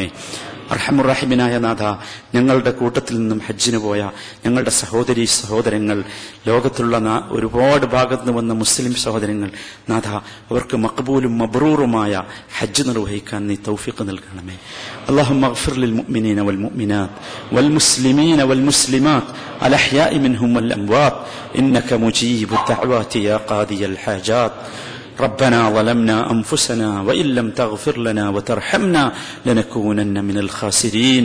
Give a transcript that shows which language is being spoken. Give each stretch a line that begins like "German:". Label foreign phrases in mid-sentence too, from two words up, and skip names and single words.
Malayalam: അർഹമുറഹിമിനായ നാഥ, ഞങ്ങളുടെ കൂട്ടത്തിൽ നിന്നും ഹജ്ജിന് പോയ ഞങ്ങളുടെ സഹോദരങ്ങൾ, ലോകത്തുള്ള ഒരുപാട് ഭാഗത്ത് നിന്ന് വന്ന മുസ്ലിം സഹോദരങ്ങൾ, നാഥ, അവർക്ക് മഖ്ബൂലും മബ്റൂറുമായ ഹജ്ജ് നിർവഹിക്കാൻ നീ തൗഫീഖ് നൽകണമേ.
Arabic: اللهم اغفر للمؤمنين المؤمنين والمؤمنات والمسلمين والمسلمات الأحياء منهم والأموات إنك مجيب الدعوات يا قاضي الحاجات. ربنا ظلمنا أنفسنا وإن لم تغفر لنا وترحمنا لنكونن من الخاسرين.